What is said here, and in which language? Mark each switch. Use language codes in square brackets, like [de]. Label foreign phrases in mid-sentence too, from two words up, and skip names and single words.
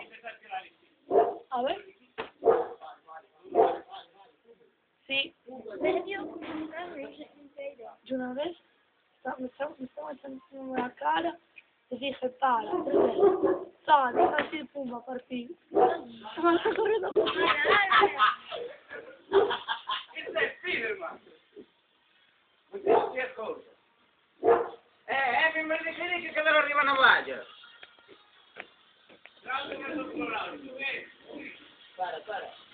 [es] A ver. Sí. Yo una vez me estaba echando la cara y dije, para, deja así de pumba a partir. Se me está corriendo. [it] Che Spiderman? Che cosa? Mi dice che loro arrivano a Vaglia. [es] Para.